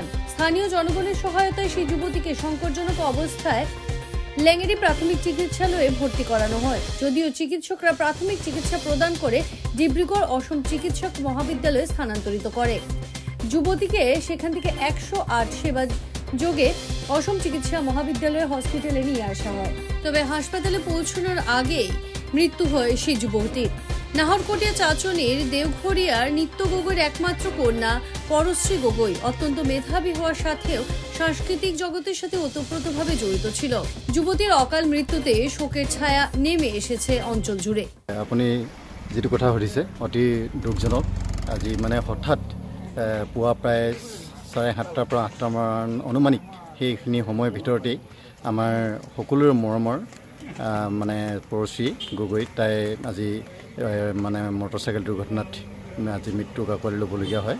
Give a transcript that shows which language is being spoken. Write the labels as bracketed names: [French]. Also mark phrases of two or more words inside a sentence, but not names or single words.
[Bangla] স্থানীয় জনগণের সহায়তায় সেই যুবতীকে সংকটজনক অবস্থায় লেঙ্গেরি প্রাথমিক চিকিৎসালয়ে ভর্তি করানো হয়। যদিও চিকিৎসকরা প্রাথমিক চিকিৎসা প্রদান করে ডিব্রুগড় অসম চিকিৎসক মহাবিদ্যালয়ে স্থানান্তরিত করে। যুবতীকে সেখান থেকে 108 সেবা যোগে অসম চিকিৎসা মহাবিদ্যালয় হসপিটালে নিয়ে আসা হয়। তবে হাসপাতালে পৌঁছানোর আগেই মৃত্যু হয় সেই যুবতীর। নাহরকটিয়া চাচনির দেওঘরিয়ার নিত্য গগৈর একমাত্র কন্যা পরশ্রী গগৈ অত্যন্ত মেধাবী হওয়ার সাথেও সাংস্কৃতিক জগতের সাথে ওতপ্রোতভাবে জড়িত ছিল। যুবতীর অকাল মৃত্যুতে শোকের ছায়া নেমে এসেছে অঞ্চল জুড়ে। [Assamese] আপনি যেটো কথা সুধিছে অতি দুঃখজনক। আজি মানে হঠাৎ পুৱা প্ৰায় 7:30 পৰা 8টা মান অনুমানিক সেইখিনি সময়ৰ ভিতৰতেই আমাৰ সকলোৰে মৰমৰ মানে পৰশ্ৰী গগৈ তাই আজি মানে মটৰচাইকেল দুৰ্ঘটনাত আজি মৃত্যু কাকলি ল'বলগীয়া হয়।